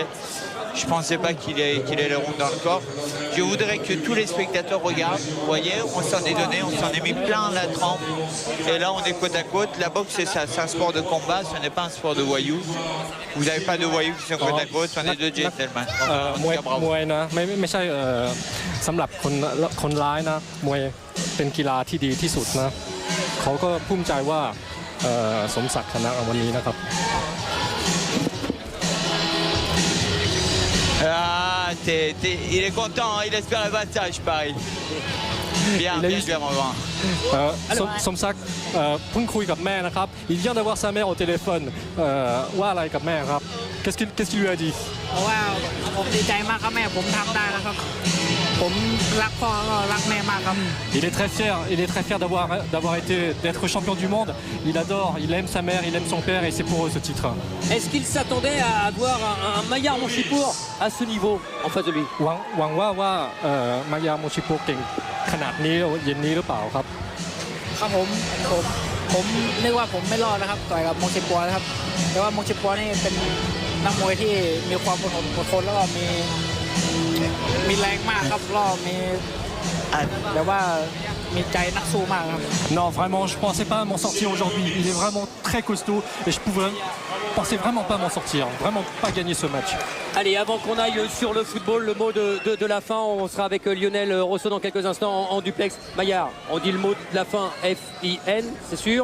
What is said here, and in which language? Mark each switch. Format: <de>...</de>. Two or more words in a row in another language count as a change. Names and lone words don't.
<fr>Je ne pensais pas qu'il ait les rondes dans le corps. Je voudrais que tous les spectateurs regardent. Vous voyez, on s'en est donné, on s'en est mis plein la trempe. Et là, on est côte à côte. La boxe, c'est ça, c'est un sport de combat, ce n'est pas un sport de voyous. Vous n'avez pas de voyous qui sont côte à côte, on est deux gentlemen.</fr> <th>มวยนะไม่ใช่สำหรับคนร้ายนะมวยเป็นกีฬาที่ดีที่สุดนะเขาก็ภูมิใจว่าสมศักดิ์ชนะวันนี้นะครับ</th> <fr>Ah, il est content, hein, il espérait pas ça, je parie. Bien, bien, Romain.</fr> <th>สมศักดิ์เพิ่งคุยกับแม่นะครับ</th> <fr>Il vient d'avoir sa mère au téléphone</fr> <th>ว่าอะไรกับแม่ครับ</th> <fr>Qu'est-ce qu'il lui a dit</fr> <th>ว่าผมดีใจมากครับแม่ผมทำได้แล้วครับผมรักพ่อก็รักแม่มากครับ</th> <fr>Il est très fier d'être champion du monde. Il aime sa mère, il aime son père et c'est pour eux ce titre. Est-ce qu'il s'attendait à avoir un Maillard Monchipour à ce niveau en face de lui?</fr> <th>หวังว่ามายาโมชิโปเก่งขนาดนี้เย็นนี้หรือเปล่าครับ ครับผมนึกว่าผมไม่รอดนะครับต่อยกับมงชิปัวนะครับแต่ว่ามงชิปัวนี่เป็นนักมวยที่มีความอดทนแล้วก็มีแรงมากครับรอบมีแบบว่ามีใจนักสู้มากครับ</th> <fr>Non, vraiment, je ne pensais pas m'en sortir aujourd'hui. Il est vraiment très costaud et je pensais vraiment pas m'en sortir, vraiment pas gagner ce match. Allez, avant qu'on aille sur le football, le mot de la fin, on sera avec Lionel Rosso dans quelques instants en duplex. Maillard, on dit le mot de la fin, F-I-N, c'est sûr?</fr>